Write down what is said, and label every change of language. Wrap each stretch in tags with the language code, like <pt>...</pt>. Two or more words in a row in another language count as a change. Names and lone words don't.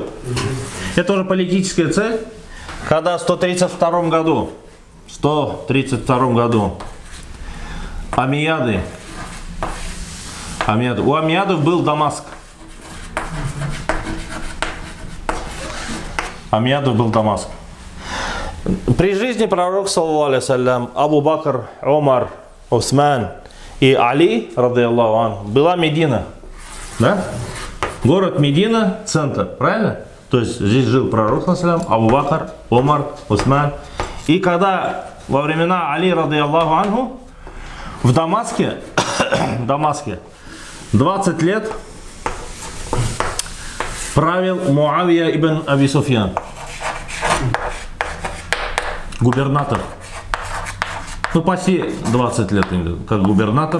<ru>Это уже политическая цель. Когда в 132 году Амияды, у Амиядов был Дамаск. При жизни пророка,</ru> <ar>صلى الله عليه وسلم، أبو بكر، عمر، عثمان وعلي، رضي الله عنه,</ar> <ru>была Медина. Да? Город Медина, центр, правильно? То есть здесь жил пророк,</ru> <ar>صلى الله عليه وسلم، أبو بكر، عمر، عثمان.</ar> <ru>И когда во времена Али,</ru> <ar>رضي الله عنه,</ar> <ru>в Дамаске 20 лет правил Муавия ибн Аби Суфьян. Губернатор. Ну, почти 20 лет как губернатор.</ru>